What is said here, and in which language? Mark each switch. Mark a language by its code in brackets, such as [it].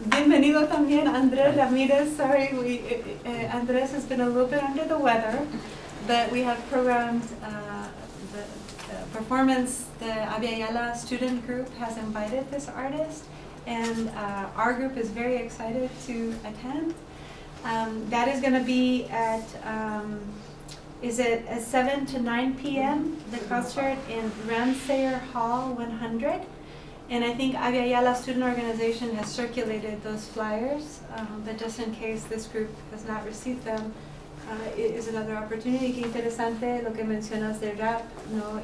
[es] Bienvenido también, Andrés Ramirez. [en] Sorry, Andrés has been a little bit under the weather, but we have programmed the performance. The Abya student group has invited this artist, and our group is very excited to attend. That is going to be at, is it at 7 to 9 p.m., the concert in Ramsayer Hall 100. And I think Abya Student Organization has circulated those flyers, but just in case this group has not received them, it is another opportunity. [es] Qué interesante lo que mencionas de rap, ¿no?